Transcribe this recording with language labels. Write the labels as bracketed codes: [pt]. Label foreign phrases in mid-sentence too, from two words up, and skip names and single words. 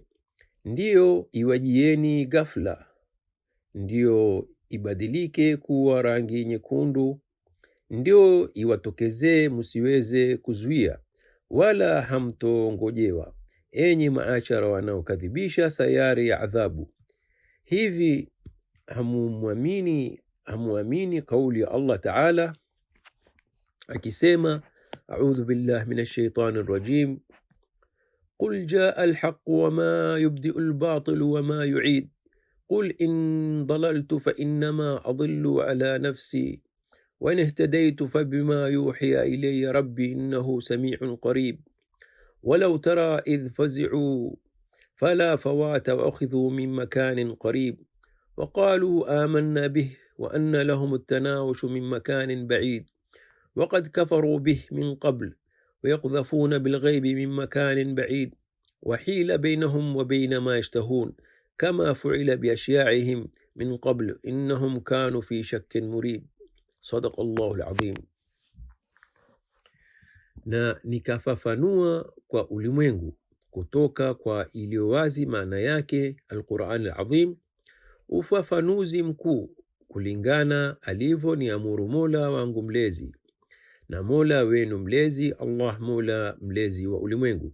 [sw] Ndiyo iwajieni ghafla, ndiyo ibadilike kuwa rangi nyekundu, ndio iwatokezee musiweze kuzuia wala hamtongojewa, enyi maachara wanaokadhibisha sayari ya adhabu. Hivi hamuamini kauli ya Allah Ta'ala akisema, [ar] أعوذ بالله من الشيطان الرجيم قل جاء الحق وما يبدئ الباطل وما يعيد, قل إن ضللت فإنما أضل على نفسي وإن اهتديت فبما يوحي إلي ربي إنه سميع قريب ولو ترى إذ فزعوا فلا فوت وأخذوا من مكان قريب, وقالوا آمنا به وأن لهم التناوش من مكان بعيد وقد كفروا به من قبل ويقذفون بالغيب من مكان بعيد وحيل بينهم وبين ما يشتهون كما فعل بأشياعهم من قبل إنهم كانوا في شك مريب. صدق الله العظيم. [sw] Na nikafafanua kwa ulimwengu kutoka kwa iliyowazi maana yake Al-Qur'an Al-Azim, ufafanuzi mkuu kulingana alivyo ni amuru Mola wangu mlezi na Mola wenu mlezi, Allah Mola mlezi wa ulimwengu.